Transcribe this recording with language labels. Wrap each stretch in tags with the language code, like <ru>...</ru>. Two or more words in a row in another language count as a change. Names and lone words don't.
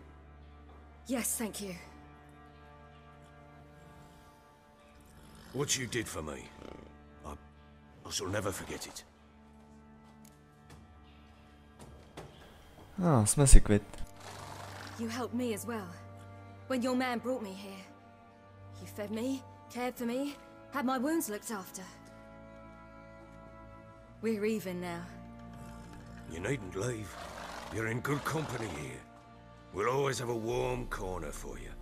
<en>Yes, thank you. What you did for me, I shall never forget it.</en> <cs>Jsme si kvit.</cs> <en>You helped me as well. When your man brought me here. You fed me, cared for me, had my wounds looked after. We're even now. You needn't leave. You're in good company here. We'll always have a warm corner for you.</en>